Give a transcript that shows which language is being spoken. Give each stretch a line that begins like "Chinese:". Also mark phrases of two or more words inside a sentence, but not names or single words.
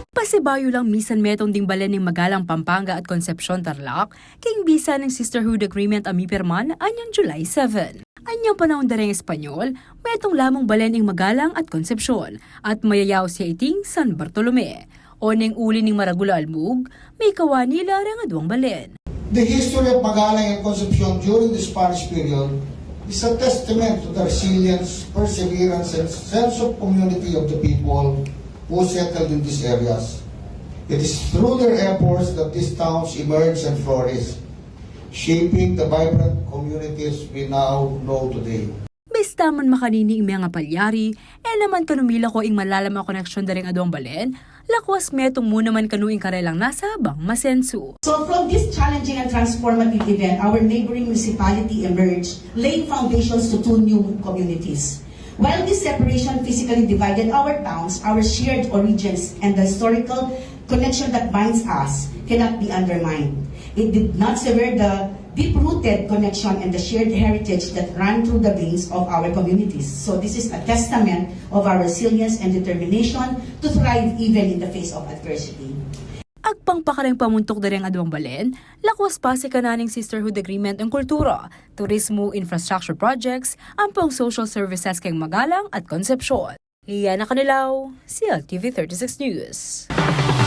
Pampanga: Pasibayong lang misanmentung ding balen ning Magalang, Pampanga at Concepcion, Tarlac, kay bisa ng Sisterhood Agreement amipirman anyang July 7. Anyang panahon dareng Espanyol, metong lamang balen ning Magalang at Concepcion at mayayaw siya iting San Bartolome. O ning uli ning Maragula Almug, may kawanila rang adwang balen.
English: The history of Magalang and Concepcion during the Spanish period is a testament to the resilience, perseverance, and sense of community of the people who settled in these areas. It is through their efforts that these towns emerged and flourished, shaping the vibrant communities we now know today.
Pampanga: Basta man makanini ing mga palyari, naman kanumila ko ing malalam ang koneksyon daring adwang balen, lakwas metong muna man kanuing karelang nasa bang masensu.
English: So from this challenging and transformative event, our neighboring municipality emerged, laying foundations to two new communities. While this separation physically divided our towns, our shared origins and the historical connection that binds us cannot be undermined. It did not sever the deep-rooted connection and the shared heritage that ran through the veins of our communities. So this is a testament of our resilience and determination to thrive even in the face of adversity.
Pampanga: Agpang pakareng pamuntok dareng adwang balen, lakwas pa si kananing Sisterhood Agreement ang kultura, turismo,
English: infrastructure projects,
Pampanga: ampang
English: social services
Pampanga: kang Magalang at Concepcion. Liana Canilaw, CLTV 36 News.